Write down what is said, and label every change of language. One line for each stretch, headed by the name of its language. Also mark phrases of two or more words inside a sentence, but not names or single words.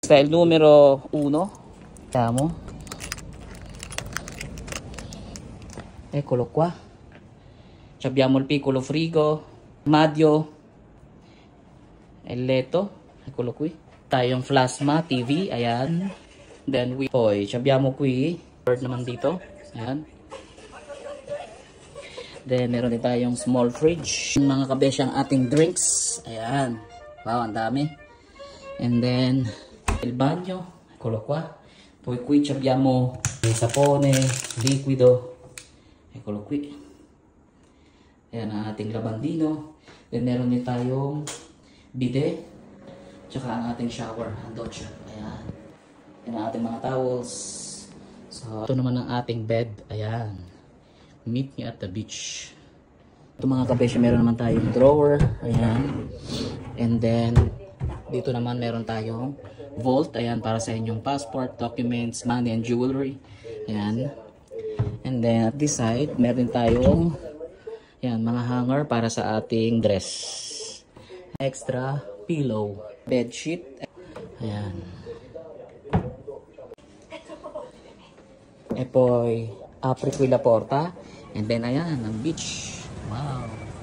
Italian: Style numero 1. Siamo. Eccolo qua. Abbiamo il piccolo frigo, armadio, il letto, eccolo qui.
Filipino: Tayong
English: plasma TV,
Filipino: ayan. Then
Italian: poi abbiamo qui,
Filipino: bird naman dito, ayan. Then meron din tayong
English: small fridge.
Filipino: Mga kabesh ang ating drinks, ayan. Wow, ang dami.
English: And then
Italian: il bagno, eccolo qua. Poi qui abbiamo il sapone liquido, eccolo qui.
Filipino: Ayan ang ating labandino. Then meron din tayong bidet. Tsaka ang ating shower, ang douche. Ayan. Ayan ang ating mga towels. So, ito naman ang ating bed. Ayan.
English: Meet me at the beach.
Filipino: Ito mga kabesya, meron naman tayong drawer. Ayan. And then, dito naman meron tayong vault. Ayan, para sa inyong
English: passport, documents, money, and jewelry.
Filipino: Ayan.
English: And then, at this side,
Filipino: meron tayong yan, mga hanger para sa ating dress.
English: Extra pillow, bed sheet.
Filipino: Ayan.
Italian: E poi apri qui la porta
English: and then
Filipino: ayan ang beach.
Italian: Wow.